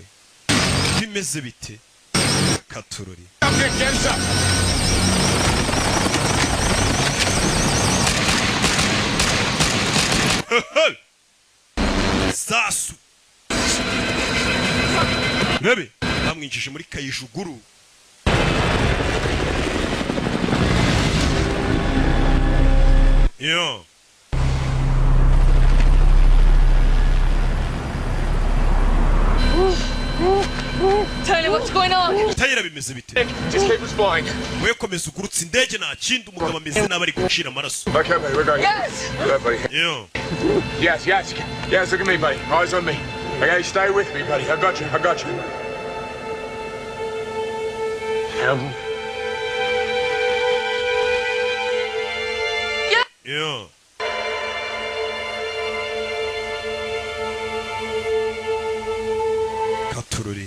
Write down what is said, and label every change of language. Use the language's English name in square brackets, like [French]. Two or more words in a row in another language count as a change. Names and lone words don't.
[Kinyarwanda] Bimeze bite? Katururi. Sasu. Bebe, bamwinjije muri kayijuguru. Yo. [English] Tony, what's going on? [Kinyarwanda] Tayira bimeze bite? [English] Just keep us flying. [Kinyarwanda] We komeza ugurutse indege nta kindi umugabo ameze n'abari gucira amaraso. [English] Okay, buddy, we're going. Yes! Yeah, buddy. Yo. Yes, look at me, buddy. Eyes on me. Okay, stay with me, buddy. I got you. Yo. [Kinyarwanda] Katururi.